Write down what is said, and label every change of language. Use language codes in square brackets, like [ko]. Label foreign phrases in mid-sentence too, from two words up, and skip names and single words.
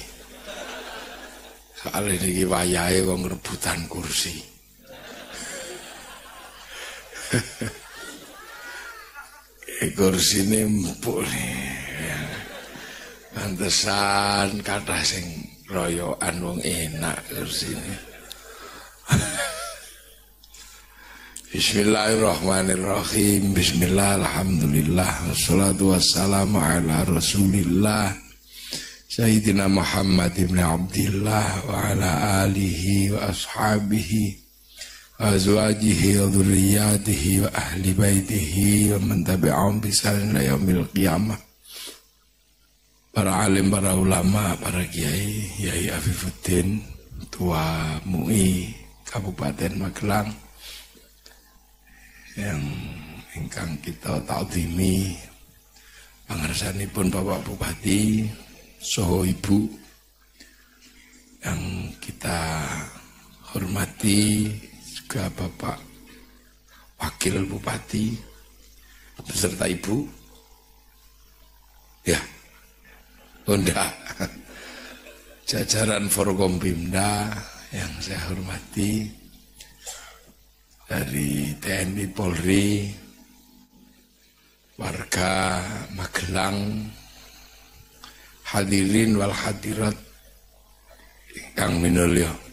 [jv] Soale niki wayahe wong rebutan kursi. [id] Kursi ini empuk nih. [jv] Pantesan kathah sing royokan wong enak [id] kursi ini. [ar] بسم الله الرحمن الرحيم. بسم الله، الحمد لله، والصلاة والسلام على رسول الله سيدنا محمد بن عبد الله وعلى آله وأصحابه وأزواجه وذريته وأهل بيته ومن تبعهم بإحسان إلى يوم القيامة. [id] Para alim, para ulama, para kiai, Yai Afifuddin, Tua MUI Kabupaten Magelang yang [jv] ingkang kita ta'zimi pangarsanipun [id] Bapak Bupati saha Ibu yang kita hormati, juga Bapak Wakil Bupati beserta Ibu ya, Honda, jajaran Forkompimda yang saya hormati, dari TNI Polri, warga Magelang, [ar] الحاضرين والحاضرات [id] yang minulya.